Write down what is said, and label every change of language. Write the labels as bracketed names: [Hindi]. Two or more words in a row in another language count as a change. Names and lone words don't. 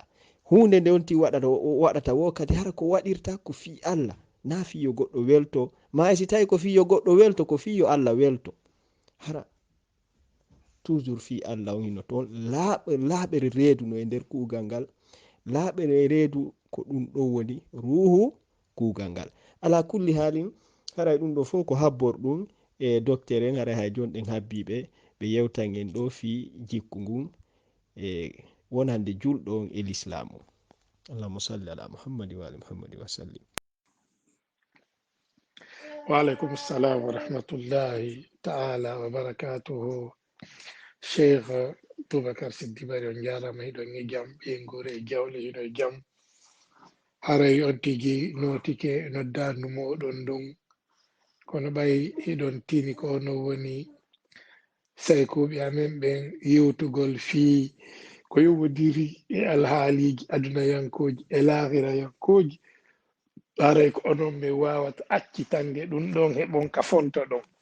[Fula] hunde nde onti waɗata wo kadi hara ko waɗirta ko fi Allah na fiyo goɗɗo welto ma si tawi ko fiyo goɗɗo welto ko fiyo Allah welto hara toujours fi Allah on hino toon laaɓere reedu no e nder kuugal ngal laaɓere reedu ko ɗum ɗo woni ruhu kuugal ngal. [Arabic] على كل حال [Fula] haray ɗum ɗo fof ko habborɗum e docteur en haray hay jon ɗen habbiɓe ɓe yewtan en ɗo fi jikku ngun e wonande julɗo on e l'islamu. [Arabic] اللهم صل على محمد وعلى آل محمد وسلم. وعليكم السلام ورحمة الله تعالى وبركاته. [Fula] شيخ بوبكر سيدي نجارة ميدون جام بينغوري جاولي جنو جام haray on tigi notike noddarnu moɗon ɗon kono ɓay hiɗon tini ko no woni saykuɓe amen ɓen yewtugol fii ko yowodiri e alhaaliji adunayankoji e lahirayankoji haray ko onon mi wawata accitange ɗum ɗon heɓon ka fonto ɗon